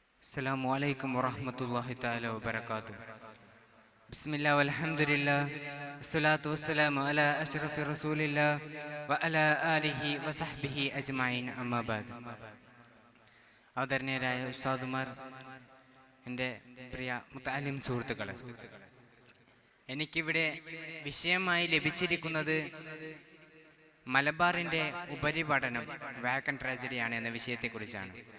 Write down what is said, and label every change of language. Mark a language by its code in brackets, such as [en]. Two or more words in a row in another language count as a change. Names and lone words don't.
[ar] السلام عليكم ورحمة الله تعالى وبركاته. بسم الله والحمد لله والصلاة والسلام على أشرف رسول الله وعلى آله وصحبه أجمعين أما بعد. [ml] ആദരണീയരായ ഉസ്താദുമാർ, എൻ്റെ പ്രിയ മുത്തഅല്ലിം സുഹൃത്തുക്കളെ, എനിക്കിവിടെ വിഷയമായി ലഭിച്ചിരിക്കുന്നത് മലബാറിൻ്റെ ഉപരിപഠനം വാക്കൻ ട്രാജഡിയാണ് എന്ന വിഷയത്തെക്കുറിച്ചാണ്.